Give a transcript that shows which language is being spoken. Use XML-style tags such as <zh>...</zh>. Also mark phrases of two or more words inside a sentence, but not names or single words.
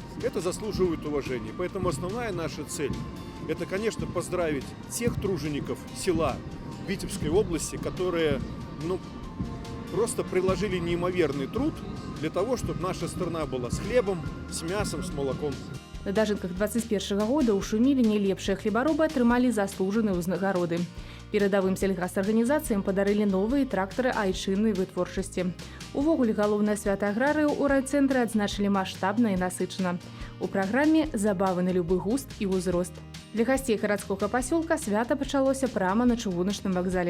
<ru>Это заслуживает уважения. Поэтому основная наша цель – это, конечно, поздравить тех тружеников села Витебской области, которые просто приложили неимоверный труд для того, чтобы наша страна была с хлебом, с мясом, с молоком.</ru> <be>На дажынках 21 года ў Шуміліне лепшыя хлебаробы атрымалі заслужаныя ўзнагароды. Перадавым сельгасарганізацыям падарылі новыя трактары айчыннай вытворчасці. Увогуле галоўнае свята аграрыяў у райцэнтры адзначылі маштабна і насычана. У праграме забавы на любы густ і ўзрост. Для гасцей гарадскога пасёлка свята пачалося прама на чыгуначным вакзале.</be>